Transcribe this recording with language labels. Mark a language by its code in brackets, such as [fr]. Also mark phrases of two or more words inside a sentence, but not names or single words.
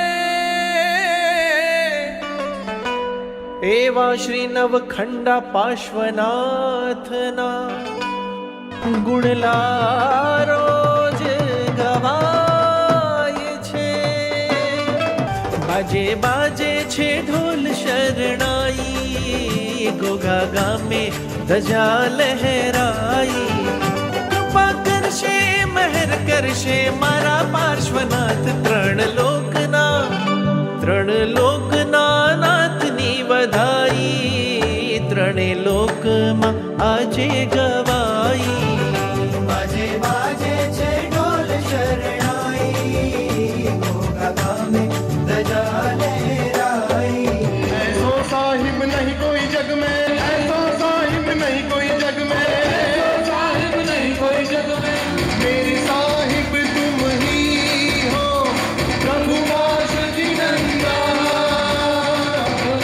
[gu] એવા શ્રી નવખંડા પાર્શ્વનાથ ના ગુણલા રોજ ગવાય છે। બાજે બાજે છે ઢોલ શરણાઈ, ગોગા ગામે ધજા લહરાઈ। કરશે મહર કરશે મારા પાર્શ્વનાથ, ત્રણ લોકના નાથની વધાઈ। ત્રણે લોક માં આજે ગવાઈ। બાજે બાજે છે ઢોલ શરણાઈ, ગોગા ગામે ધજા લહરાઈ। [hi] ऐसो साहिब नहीं कोई जग में, ऐसो साहिब नहीं कोई जग में, साहिब नहीं कोई जग में। मेरी साहिब तुम ही हो, प्रभु वास जिनंदा।